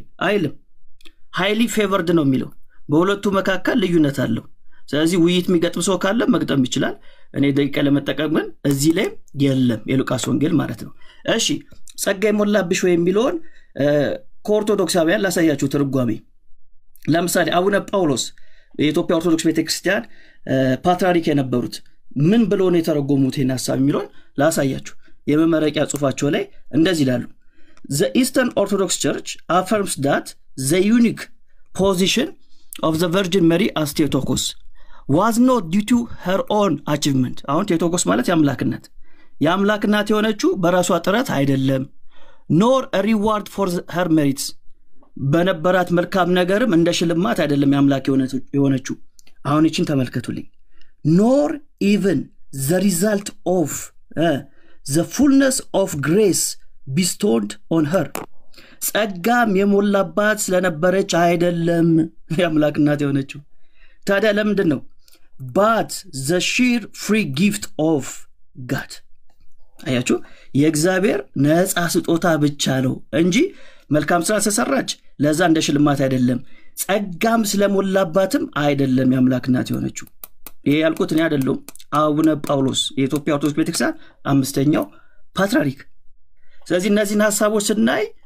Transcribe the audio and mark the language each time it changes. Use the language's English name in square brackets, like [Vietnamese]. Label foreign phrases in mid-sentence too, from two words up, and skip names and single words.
[Amharic] አይልም። [English] highly favored [Amharic] ነው የሚለው። በሁለቱ መካከል ልዩነት አለው። ስለዚህ ውይይት የሚገጥም ሰው ካለ መግጠም ይችላል። እኔ ደቂቃ ለመጠቀም ግን እዚህ ላይ የለም። የሉቃስ ወንጌል ማለት ነው። እሺ ጸጋ ይሞላብሽ ወይ የሚለውን ከኦርቶዶክሳውያን ላሳያችሁ ትርጓሜ። ለምሳሌ አቡነ ጳውሎስ የኢትዮጵያ ኦርቶዶክስ ቤተክርስቲያን ፓትርያርክ የነበሩት ምን ብሎ ነው የተረጎሙት ይህን ሐሳብ የሚለውን ላሳያችሁ። የመመረቂያ ጽሑፋቸው ላይ እንደዚህ ይላሉ። [English] The Eastern Orthodox Church affirms that the unique position of the Virgin Mary as Theotokos was not due to her own achievement. [Amharic] አሁን ቴዎቶኮስ ማለት የአምላክ እናት የሆነችው በራሷ ጥረት አይደለም። [English] nor a reward for her merits [Amharic] በነበራት መልካም ነገርም እንደ ሽልማት አይደለም የአምላክ የሆነችው። አሁን እቺን ተመልከቱልኝ። [English] nor even the result of the fullness of grace bestowed on her [Amharic] ጸጋም የሞላባት ስለነበረች አይደለም የአምላክ እናት የሆነችው። ታዲያ ለምንድን ነው? [English] but the sheer free gift of God [Amharic] አያችሁ፣ የእግዚአብሔር ነፃ ስጦታ ብቻ ነው እንጂ መልካም ስራ ስለሰራች ለዛ እንደ ሽልማት አይደለም። ጸጋም ስለሞላባትም አይደለም የአምላክ እናት የሆነችው። ይሄ ያልኩት እኔ አይደለም፣ አቡነ ጳውሎስ የኢትዮጵያ ኦርቶዶክስ ቤተክርስቲያን 5ኛው ፓትርያርክ። ስለዚህ እነዚህን ሐሳቦች ስናይ